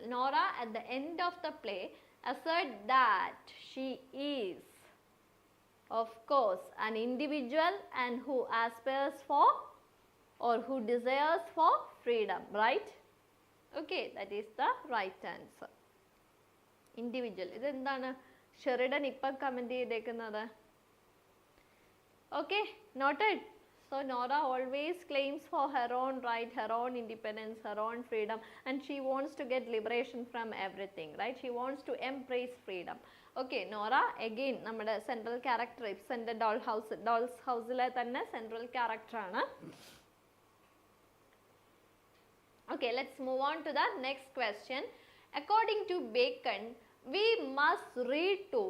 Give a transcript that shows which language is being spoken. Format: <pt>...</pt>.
<en>Nora, at the end of the play, asserts that she is, of course, an individual and who aspires for or who desires for freedom, right? Okay, that is the right answer. Individual.</en> <ml>ഇത് എന്താണ് Sheridan ഇപ്പം comment ചെയ്തേക്കുന്നത്?</ml> <en>Okay, noted. So Nora always claims for her own right, her own independence, her own freedom, and she wants to get liberation from everything, right? She wants to embrace freedom.</en> <ml>Okay, Nora again നമ്മുടെ central character ഇബ്സന്റെ dolls ഹൗസിലെ തന്നെ central ക്യാരക്ടറാണ്.</ml> <en>Okay, let's move on to the next question. According to Bacon, we must read to.</en>